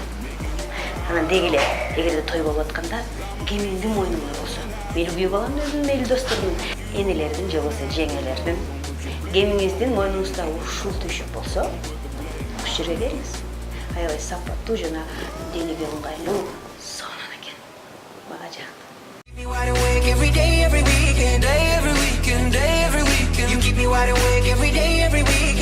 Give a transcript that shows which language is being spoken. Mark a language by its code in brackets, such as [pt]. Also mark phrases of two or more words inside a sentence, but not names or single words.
[ky] Анан деги эле, эгерде той болуп атканда, кемиңдин мойнуңда болсо, мейли күйөө баламдын өзүнүн, мейли достордун, энелердин же болбосо жеңелердин кемиңиздин мойнуңузда ушул түйшүк болсо, ушул жерге бериңиз. Аябай сапаттуу жана денеге ыңгайлуу сонун экен. Мага жакты. [en] You wide awake every day, every weekend, day every weekend, day every weekend. You keep me wide awake every day, every weekend.